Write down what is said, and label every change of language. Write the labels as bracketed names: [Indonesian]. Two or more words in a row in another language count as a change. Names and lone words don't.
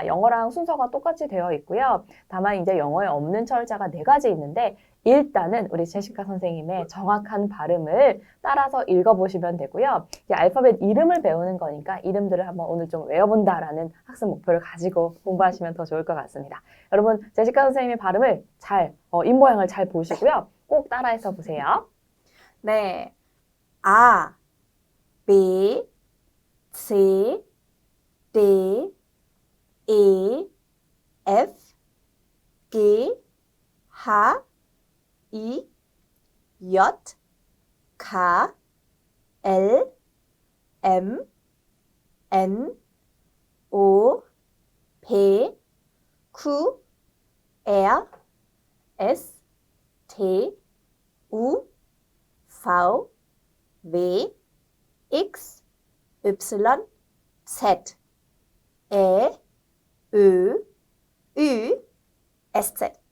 [Korean] 영어랑 순서가 똑같이 되어 있고요. 다만 이제 영어에 없는 철자가 4가지 있는데 일단은 우리 제시카 선생님의 정확한 발음을 따라서 읽어보시면 되고요. 이 알파벳 이름을 배우는 거니까 이름들을 한번 오늘 좀 외워본다라는 학습 목표를 가지고 공부하시면 더 좋을 것 같습니다. 여러분, 제시카 선생님의 발음을 잘, 입모양을 잘 보시고요. 꼭 따라해서 보세요. 네, [Hungarian] A, B, C, D, E, F, G, H, I, J, K, L, M, N, O, P, Q, R, S, T, U, V, W, X, Y, Z, E, Ö, Ü, SZ.